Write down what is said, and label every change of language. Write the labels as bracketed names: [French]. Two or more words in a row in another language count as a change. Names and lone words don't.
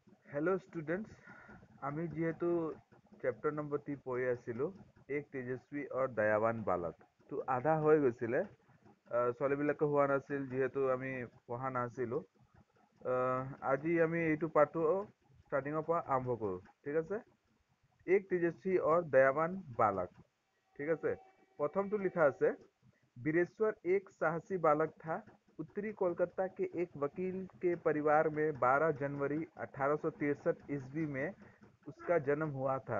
[Assamese] হেল্ল' ষ্টুডেণ্টছ, আমি যিহেতু চেপ্টাৰ নম্বৰ 3 পঢ়ি আছিলোঁ, এক তেজস্বী আৰু দয়াৱান বালক। তো আধা হৈ গৈছিলে, ছোৱালীবিলাকে হোৱা নাছিল যিহেতু আমি পঢ়া নাছিলোঁ। আজি আমি এইটো পাঠটো ষ্টাৰ্টিঙৰ পৰা আৰম্ভ কৰোঁ, ঠিক আছে। [Hindi] एक तेजस्वी और दयावान बालक। ठीक है। प्रथम तो लिखा है बीरेश्वर एक साहसी बालक था। उत्तरी कोलकाता के एक वकील के परिवार में 12 जनवरी 1863 ईस्वी में उसका जन्म हुआ था।